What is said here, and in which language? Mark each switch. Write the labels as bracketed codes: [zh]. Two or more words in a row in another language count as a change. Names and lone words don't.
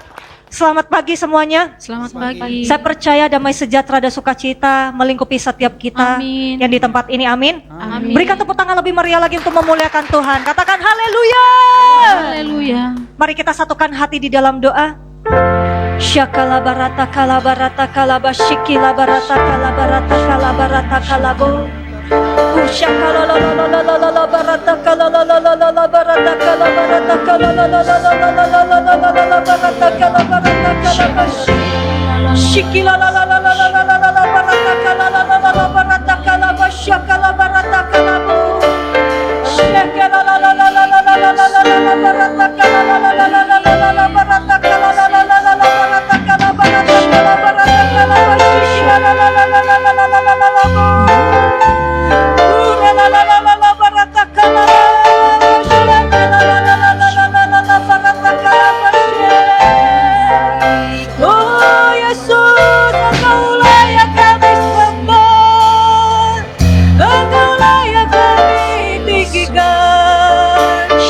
[id] Selamat pagi semuanya. Selamat pagi. Saya percaya damai sejahtera dan sukacita melingkupi setiap kita. Amin. Yang di tempat ini. Amin. Amin. Berikan tepuk tangan lebih meriah lagi untuk memuliakan Tuhan. Katakan haleluya. Haleluya. Mari kita satukan hati di dalam doa. Syakala barata kala barata kala basyikila barata kala barata kala barata kala bo. Syakala la la la la la la barata kala la la la la la barata kala barata kala la la la la la la la la la la barata kala barata kala syikila la la la la la la la la barata kala la la la la barata kala basyakala barata kala bo. Syakala la la la la la la la la la barata kala la la la la la la la barata kala la la la la la barata kala barata kala barata kala basyikila la la la la la la la la la la bo. Oh Yesus, Engkau layak kami sembah, Engkau layak kami tinggikan.